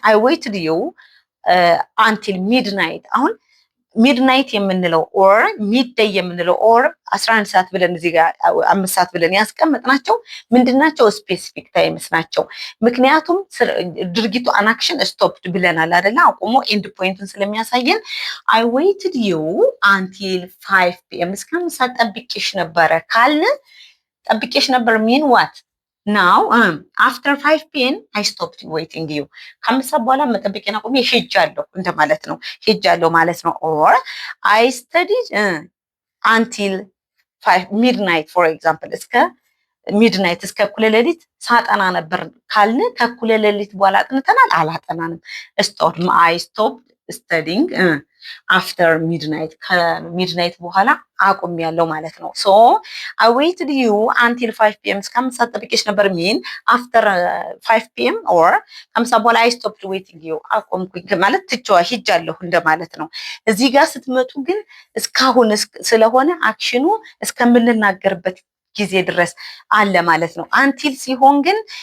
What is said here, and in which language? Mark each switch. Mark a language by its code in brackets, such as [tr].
[en] I waited you until midnight። [am] አሁን ሚድናይት የምንለው ኦር ሚድዴይ የምንለው ኦር 11 ሰዓት ብለን እዚህ ጋር 5 ሰዓት ብለን ያስቀመጥናቸው ምንድናቸው? ስፔሲፊክ ታይምስ ናቸው። ምክንያቱም ድርጊቱ አናክሽን ስቶፕድ ብለናል አይደለ? አቁሞ ኤንድ ፖይንቱን ስለሚያሳየን [en] I waited you until 5 p.m. [am] እስከ 5 ሰዓት ጠብቄሽ ነበረ ካልን ጠብቄሽ ነበር [en] ሚን ዋት ናው አፍተር 5 p.m. I stopped waiting you። [am] ከአምስት ሰዓት በኋላ መጠበቄን አቁሜ ሄጃለሁ እንደማለት ነው። ሄጃለሁ ማለት ነው። ኦር [en] I studied until 5 midnight for example። [am] እስከ ሚድናይት እስከ እኩለ ሌሊት ሳጠና ነበር ካልን ከእኩለ ሌሊት በኋላ አጥንተናል? አላጠናንም። [en] I stopped studying after midnight። [am] ከሚድናይት በኋላ አቁም ያለው ማለት ነው። ሶ [en] I waited you until 5 p.m. [am] እስከ 5 ሰዓት ጠብቄሽ ነበር [en] ሚን after 5 p.m. [am] or ከአምሳ በኋላ [en] I stopped waiting you [am] አቆምኩኝ ማለት ትቼዋ ሂጃለሁ እንደማለት ነው። እዚህ ጋር ስትመጡ ግን እስካሁን ስለሆነ አክሽኑ እስከምንናገርበት ጊዜ ድረስ አለ ማለት ነው። አንቲል ሲሆን ግን